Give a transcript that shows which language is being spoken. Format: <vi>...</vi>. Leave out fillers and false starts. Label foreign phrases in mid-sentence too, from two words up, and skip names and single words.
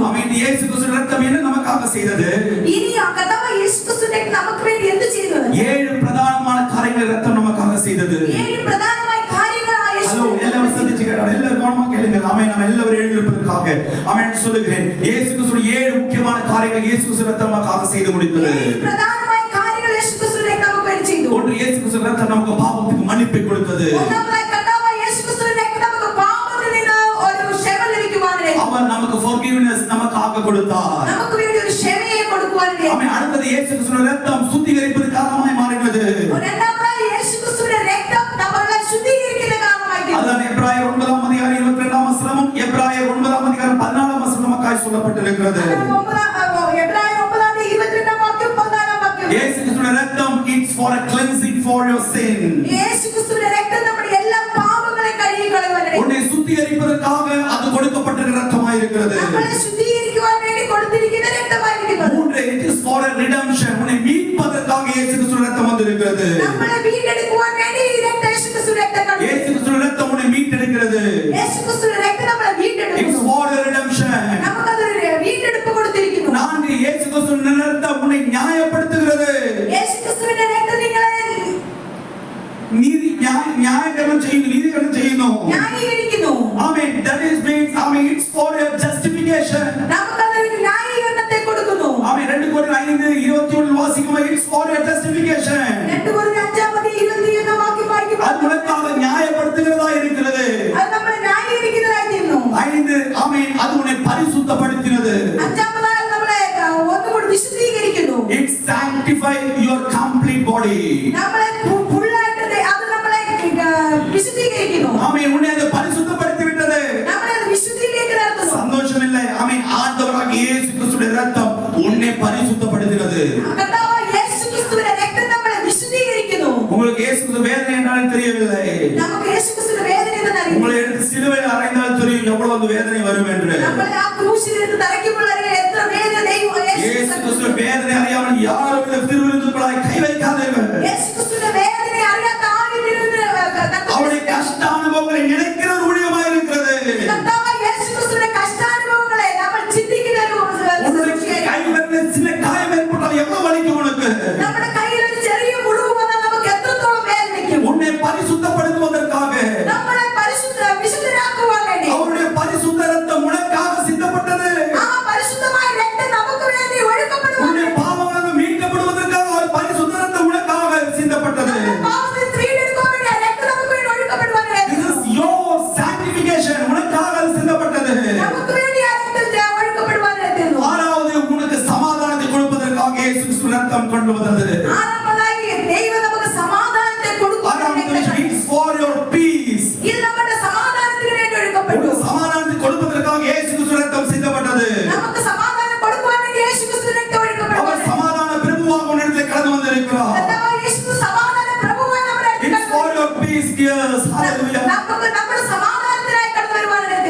<ta>அவன் இயேசு கிறிஸ்துவின் இரத்தம் என்ன நமக்காக செய்தது?</ta> <ml>ഇനി ആ കർത്താവ് യേശു ക്രിസ്തുവിന്റെ രക്തം നമുക്ക് വേണ്ടി എന്ത് ചെയ്തു?</ml> <ta>7 பிரதானமான காரியங்கள் இரத்தம் நமக்காக செய்தது.</ta> <ml>7 പ്രധാനമായ കാര്യങ്ങൾ ആ യേശു. ஹலோ, எல்லாரும் ശ്രദ്ധിച്ചു കേട്ടോ.</ml> <ta>எல்லாரும் கவனமா கேளுங்க. ஆமென். நம்ம எல்லாரும் எழுந்திருப்பதற்காக ஆமென் சொல்லுகிறேன். இயேசு கிறிஸ்துவின் 7 முக்கியமான காரியங்கள் இயேசு கிறிஸ்துவின் இரத்தம் நமக்காக செய்து முடித்தது.</ta> <ml>7 പ്രധാനമായ കാര്യങ്ങൾ യേശു ക്രിസ്തുവിന്റെ രക്തം നമുക്ക് വേണ്ടി ചെയ്തു.</ml> <ta>ஒன்று, இயேசு கிறிஸ்துவின் இரத்தம் நமக்கு பாவத்துக்கு மன்னிப்பை கொடுத்தது.</ta> <ml>ഒന്നാമതായി കർത്താവ് യേശു ക്രിസ്തുവിന്റെ രക്തം നമുക്ക് പാപത്തിൽ നിന്ന് ഒരു ക്ഷമ ലഭിക്കുവാനിടയായി.</ml> <ta>அவர் நமக்கு forgiveness நமக்காக கொடுத்தார்.</ta> <ml>നമുക്ക് വേണ്ടി ഒരു ക്ഷമയെ കൊടുക്കുവാനിടയായി.</ml> <ta>ஆமென். அடுத்தது இயேசு கிறிஸ்துவின் இரத்தம் சுத்திகரிப்பது காரணமாய் மாறினது.</ta> <ml>രണ്ടാമതായി യേശു ക്രിസ്തുവിന്റെ രക്തം നമ്മളെ ശുദ്ധീകരിക്കുന്ന കാരണമായി.</ml> <ta>அதான் எபிரேயர் 9ஆம் அதிகாரம் 22ஆம் வசனமும் எபிரேயர் 9ஆம் அதிகாரம் 14ஆம் வசனம் நமக்காய் சொல்லப்பட்டிருக்கிறது.</ta> <ml>എബ്രായർ 9:22 വാക്യം 14 വാക്യം.</ml> <ta>இயேசு கிறிஸ்துவின் இரத்தம்</ta> <en>it's for a cleansing for your sin.</en> <ml>യേശു ക്രിസ്തുവിന്റെ രക്തം നമ്മുടെ എല്ലാ പാപങ്ങളെ കഴുകി കളയുവാനായി.</ml> <ta>உன்னை சுத்திகரிப்பதற்காக அது கொடுக்கப்பட்ட இரத்தமாய் இருக்கிறது.</ta> <ml>നമ്മളെ ശുദ്ധീകരിക്കുവാൻ വേണ്ടി കൊടുത്തിരിക്കുന്ന</ml> <ta>redemption, உன்னை மீட்பதற்காக இயேசு கிறிஸ்துவின் ரத்தம் வந்திருக்கிறது.</ta> <ml>നമ്മളെ വീണ്ടെടുക്കുവാൻ വേണ്ടി ഈ രക്തം യേശുക്രിസ്തുവിന്റെ രക്തം കണ്ടു.</ml> <ta>இயேசு கிறிஸ்துவின் ரத்தம் உன்னை மீட்டெடுக்கிறது.</ta> <ml>യേശുക്രിസ്തുവിന്റെ രക്തം നമ്മളെ</ml> <en>It's</en> <ml>വീണ്ടെടുക്കുന്നു.</ml> <en>for your redemption.</en> <ml>നമുക്കതൊരു വീണ്ടെടുപ്പ് കൊടുത്തിരിക്കുന്നു.</ml> <ta>4 இயேசு கிறிஸ்துவின் ரத்தம் உன்னை நியாயப்படுத்துகிறது.</ta> <ml>യേശുക്രിസ്തുവിന്റെ രക്തം നിങ്ങളെ ന്യായീകരണം ചെയ്യുന്നു. ന്യായീകരിക്കുന്നു.</ml> <en>Amen. That is means, it's for your justification.</en> <ml>നമുക്കതൊരു ന്യായീകരണത്തെ കൊടുക്കുന്നു.</ml> <en>Amen. 2 Corinthians 5:21 വാസിക്കുമ്പോൾ it's for your justification.</en> <ml>2 Corinthians 5:21 വാക്യം വായിക്കുമ്പോൾ</ml> <ta>அது உனக்காக நியாயப்படுத்துகிறதா இருக்கிறது.</ta> <ml>അത് നമ്മളെ ന്യായീകരിക്കുന്നതായി തീരുന്നു.</ml> <ta>5 Amen. அது உன்னை பரிசுத்தப்படுத்தினது.</ta> <ml>അഞ്ചാമതായി നമ്മളെ ഒന്നുകൂടി വിശുദ്ധീകരിക്കുന്നു.</ml> <en>It sanctify your complete body.</en> <ml>നമ്മളെ ഫുള്ളായിട്ട് അത് നമ്മളെ വിശുദ്ധീകരിക്കുന്നു.</ml> <ta>Amen. உன்னை அது பரிசுத்தப்படுத்தி விட்டது.</ta> <ml>നമ്മളെ അത് വിശുദ്ധിയിലേക്ക് നടത്തുന്നു.</ml> <ta>சந்தோஷமில்லை. Amen. ஆண்டவராக இயேசு கிறிஸ்துவின் ரத்தம் உன்னை பரிசுத்தப்படுத்துகிறது.</ta> <ml>കർത്താവായ യേശുക്രിസ്തുവിന്റെ രക്തം നമ്മളെ വിശുദ്ധീകരിക്കുന്നു.</ml> <ta>உங்களுக்கு இயேசு கிறிஸ்து வேதனை என்றாலும் தெரியவில்லை.</ta> <ml>നമുക്ക് യേശുക്രിസ്തുവിന്റെ വേദന എന്താണെന്ന് അറിയില്ല.</ml> <ta>உங்களை எடுத்து சிலுவையில் அறைந்தால் தெரியும் எவ்வளவு வேதனை வரும் என்று.</ta> <ml>നമ്മളെ ആ ക്രൂശിൽ എടുത്ത് തറയ്ക്കുമ്പോൾ അറിയാം എത്ര വേദന ദൈവം</ml> <ta>இயேசு கிறிஸ்து வேதனை அறியாமல் யாரும் இந்த திருவிருந்துக்குள்ளாய் கை வைக்காதீர்கள்.</ta> <ml>യേശുക്രിസ്തുവിന്റെ വേദന അറിയാത്ത ആരും ഇരുന്ന്</ml> <ta>அவருடைய கஷ்ட அனுபவங்களை நினைக்கிற ஒரு ஊழியமாக இருக்கிறது.</ta> <ml>കർത്താവായ യേശുക്രിസ്തുവിന്റെ കഷ്ടാനുഭവങ്ങളെ നമ്മൾ ചിന്തിക്കുന്ന ഒരു</ml> <ta>கை வரல சின்ன காயம் ஏற்பட்டால் எவ்வளவு வலிக்கும் உனக்கு.</ta> <ml>നമ്മുടെ കയ്യിൽ ഒരു ചെറിയ മുറിവ് വന്നാൽ നമുക്ക് എത്രത്തോളം വേദനിക്കും.</ml> <ta>உன்னை பரிசுத்தப்படுத்துவதற்காக</ta> <ml>നമ്മളെ വിശുദ്ധരാക്കുവാൻ വേണ്ടി</ml> <ta>அவருடைய பரிசுத்த ரத்தம் உனக்காக சிந்தப்பட்டது.</ta> <ml>ആ പരിശുദ്ധമായ രക്തം നമുക്ക് വേണ്ടി ഒഴുക്കപ്പെടുവാൻ</ml> <ta>உன்னுடைய பாவங்கள் மீட்கப்படுவதற்காக அவர் பரிசுத்த ரத்தம் உனக்காக சிந்தப்பட்டது.</ta> <ml>പാപത്തിൽ വീണ്ടെടുക്കുവാൻ വേണ്ടി ആ രക്തം നമുക്ക് വേണ്ടി ഒഴുക്കപ്പെടുവാൻ വേണ്ടി</ml> <en>This is your sanctification.</en> <ta>உனக்காக அது சிந்தப்பட்டது.</ta> <ml>നമുക്ക് വേണ്ടി ആ രക്തം ഒഴുക്കപ്പെടുവാൻ വേണ്ടി</ml> <ta>ஆறாவது உனக்கு சமாதானத்தை கொடுப்பதற்காக இயேசு கிறிஸ்து ரத்தம் கொண்டு வந்தது.</ta> <ml>ആറാമതായി ദൈവം നമുക്ക് സമാധാനത്തെ കൊടുക്കുവാൻ</ml> <en>It's for your peace.</en> <ml>ഇത് നമ്മുടെ സമാധാനത്തിന് വേണ്ടി ഒഴുക്കപ്പെട്ടു.</ml> <ta>சமாதானத்தை கொடுப்பதற்காக இயேசு கிறிஸ்து ரத்தம் சிந்தப்பட்டது.</ta> <ml>നമുക്ക് സമാധാനം കൊടുക്കുവാൻ വേണ്ടി യേശുക്രിസ്തു രക്തം ഒഴുക്കപ്പെട്ടു.</ml> <ta>அவர் சமாதான பிரபுவாக உன்னிடத்தில் கடந்து வந்திருக்கிறார்.</ta> <ml>കർത്താവായ യേശു സമാധാന പ്രഭുവായി നമ്മുടെ അടുക്കൽ</ml> <en>It's for your peace, dears. Hallelujah.</en> <ml>നമുക്ക് നമ്മുടെ സമാധാനത്തിനായി കടന്നു വരുവാനായിട്ട്</ml>